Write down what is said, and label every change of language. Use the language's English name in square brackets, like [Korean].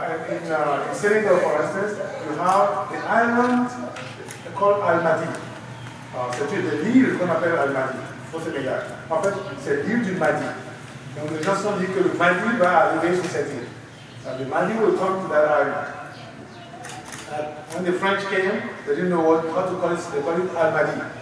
[English] In Senegal, for instance, you have the island called Al-Mahdi. [French] C'est l'île qu'on appelle Al-Mahdi au Sénégal. En fait, c'est l'île du Mahdi. Donc les gens se sont dit que le Mahdi va arriver sur cette île. [English] The Mahdi will come to that island. When the French came, they didn't know how to call it. They call it Al-Mahdi.